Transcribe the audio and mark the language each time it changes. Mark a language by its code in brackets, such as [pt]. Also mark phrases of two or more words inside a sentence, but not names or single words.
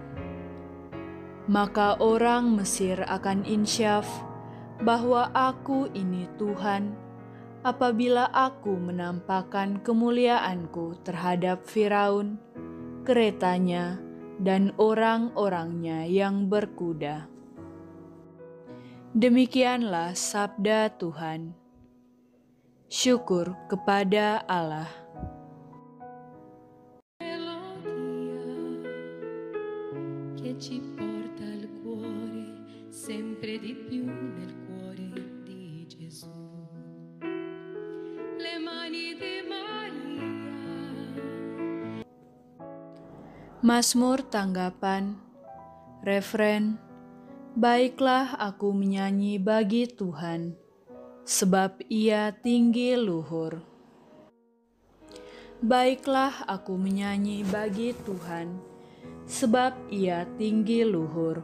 [id] Maka orang Mesir akan insyaf bahwa aku ini Tuhan, apabila aku menampakkan kemuliaanku terhadap Firaun, keretanya, dan orang-orangnya yang berkuda." Demikianlah sabda Tuhan. Syukur kepada Allah. [it] Che ci porta al cuore, sempre di più nel cuore di Gesù. Le mani di Maria. [id] Mazmur tanggapan, refren, baiklah aku menyanyi bagi Tuhan, sebab Ia tinggi luhur. Baiklah aku menyanyi bagi Tuhan, sebab Ia tinggi luhur.